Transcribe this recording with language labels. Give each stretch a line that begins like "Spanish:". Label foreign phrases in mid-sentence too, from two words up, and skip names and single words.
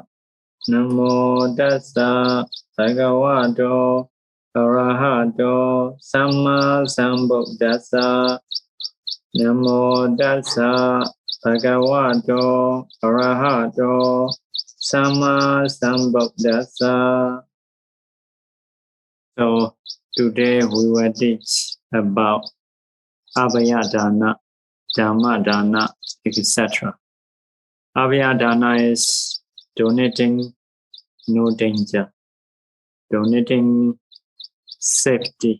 Pali: Namo tassa bhagavato arahato samma sambuddhassa. Namo tassa bhagavato arahato samma sambuddhassa.
English: So today we will teach about Abhayadana, Dhammadana, etc. Abhayadana is donating no danger, donating safety.